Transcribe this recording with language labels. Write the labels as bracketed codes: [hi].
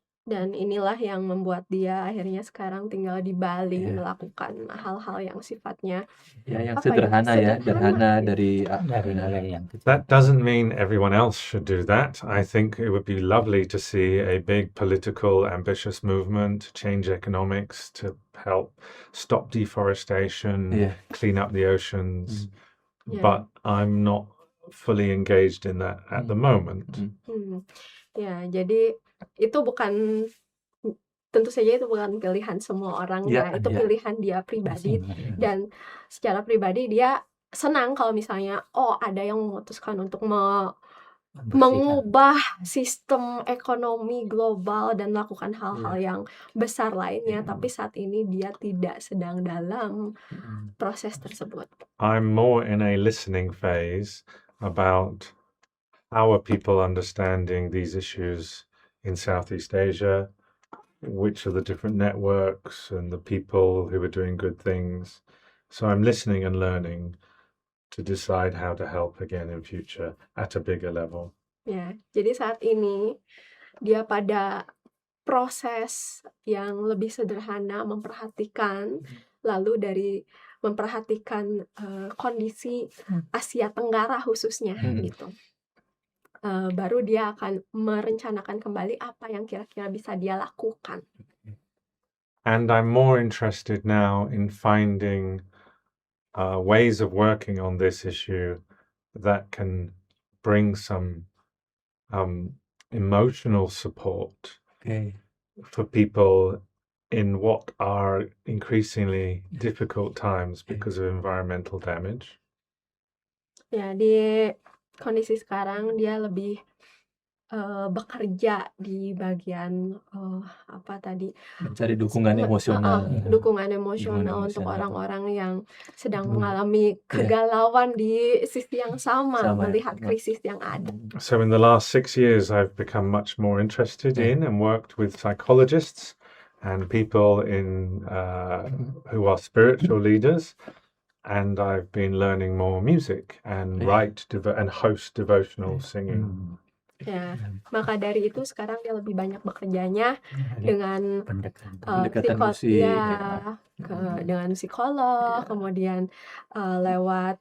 [id] Dan inilah yang membuat dia akhirnya sekarang tinggal di Bali, melakukan hal-hal yang sifatnya yang sederhana dari [en] That doesn't mean everyone else should do that. I think it would be lovely to see a big political ambitious movement to change economics, to help stop deforestation, clean up the oceans. But I'm not fully engaged in that at the moment. [id] Ya, jadi itu tentu saja itu bukan pilihan semua orang, itu pilihan dia pribadi. Dan secara pribadi dia senang kalau misalnya ada yang memutuskan untuk mengubah sistem ekonomi global dan melakukan hal-hal yang besar lainnya, tapi saat ini dia tidak sedang dalam proses tersebut. [en] I'm more in a listening phase about how are people understanding these issues in Southeast Asia, which are the different networks and the people who are doing good things. So I'm listening and learning to decide how to help again in future at a bigger level. [id] Ya, jadi saat ini dia pada proses yang lebih sederhana, memperhatikan, lalu dari memperhatikan kondisi Asia Tenggara khususnya gitu. Baru dia akan merencanakan kembali apa yang kira-kira bisa dia lakukan. [en] And I'm more interested now in finding ways of working on this issue that can bring some emotional support [id] Oke. [en] for people in what are increasingly difficult times because of environmental damage. [id] Ya, di kondisi sekarang dia lebih bekerja di bagian apa tadi Mencari dukungan emosional. dukungan emosional untuk emosional. orang-orang yang sedang mengalami kegalauan di sisi yang sama, Sama ya. melihat krisis yang ada. [en] So in the last 6 years, I've become much more interested in and worked with psychologists and people who are spiritual leaders. And I've been learning more music and and host devotional singing. [id] Ya, maka dari itu sekarang dia lebih banyak bekerjanya dengan Pendekatan musik, dengan psikolog, kemudian lewat